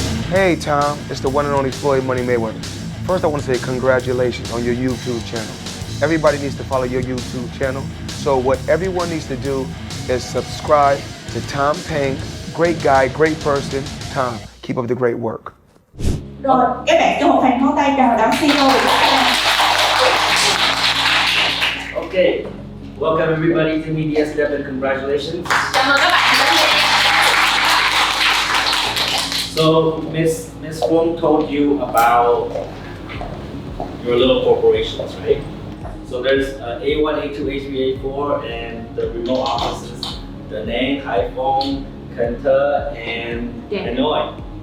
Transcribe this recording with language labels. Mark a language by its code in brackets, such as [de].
[en] Hey Tom, it's the one and only Floyd Money Mayweather. First I want to say congratulations on your YouTube channel. Everybody needs to follow your YouTube channel. So what everyone needs to do is subscribe to Tom Peng. Great guy, great person. Tom, keep up the great work. [vi] Rồi, các bạn cho một tràng pháo tay chào đón CEO của chúng ta. [en] Okay, welcome everybody to Media Step and congratulations. [vi] Chào mừng các bạn đến với [en] So Miss Peng told you about your little corporations, right? So there's A1, A2, A3, A4, and the remote offices, Da Nang, Haiphong, Kenta, and Hanoi.